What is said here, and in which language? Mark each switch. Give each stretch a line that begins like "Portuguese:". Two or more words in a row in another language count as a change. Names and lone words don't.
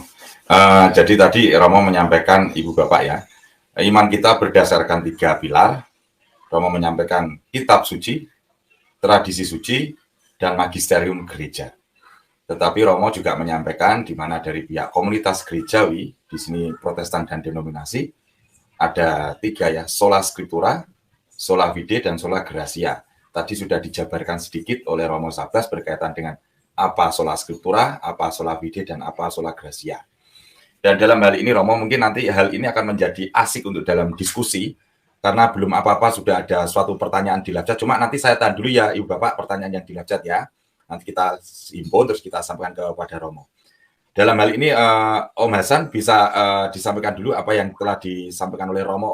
Indonesian: Jadi tadi Romo menyampaikan Ibu Bapak ya, iman kita berdasarkan 3 pilar. Romo menyampaikan kitab suci, tradisi suci, dan magisterium gereja. Tetapi Romo juga menyampaikan di mana dari pihak komunitas gerejawi, di sini Protestan dan denominasi, ada 3 ya,
Latin: sola scriptura, sola fide, dan sola gratia.
Indonesian: Tadi sudah dijabarkan sedikit oleh Romo Sabdas berkaitan dengan apa
Latin: sola scriptura,
Indonesian: apa
Latin: sola fide,
Indonesian: dan apa
Latin: sola gratia.
Indonesian: Dan dalam hal ini Romo mungkin nanti hal ini akan menjadi asik untuk dalam diskusi, karena belum apa-apa sudah ada suatu pertanyaan di
English: live chat.
Indonesian: Cuma nanti saya tahan dulu ya Ibu Bapak pertanyaan yang di
English: live chat
Indonesian: ya. Nanti kita himpun terus kita sampaikan kepada Romo. Dalam hal ini Om Hasan bisa disampaikan dulu apa yang telah disampaikan oleh Romo.